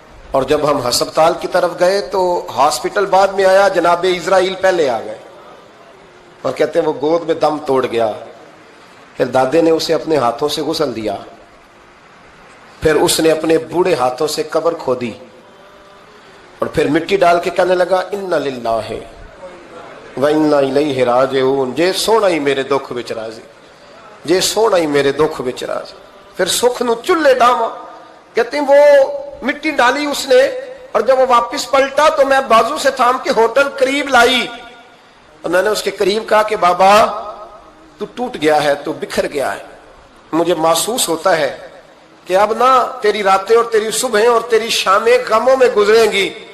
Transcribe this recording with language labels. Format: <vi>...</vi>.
<ur>اور جب ہم ہسپتال کی طرف گئے تو ہاسپٹل بعد میں آیا, جناب اسرائیل پہلے آ گئے اور کہتے ہیں وہ گود میں دم توڑ گیا. پھر دادے نے اسے اپنے ہاتھوں سے غسل دیا, پھر اس نے اپنے بوڑھے ہاتھوں سے قبر کھودی اور پھر مٹی ڈال کے کہنے لگا انا للہ و انا الیہ راجعون.</ur> <pa>جے سونا ہی میرے دکھ وچ راضی, جے سونا ہی میرے دکھ وچ راضی. پھر سکھ نو چلے ڈاواں.</pa> <ur>کہتے ہیں وہ مٹی ڈالی اس نے, اور جب وہ واپس پلٹا تو میں بازو سے تھام کے ہوٹل قریب لائی اور میں نے اس کے قریب کہا کہ بابا تو ٹوٹ گیا ہے, تو بکھر گیا ہے, مجھے محسوس ہوتا ہے کہ اب نہ تیری راتیں اور تیری صبحیں اور تیری شامیں غموں میں گزریں گی.</ur>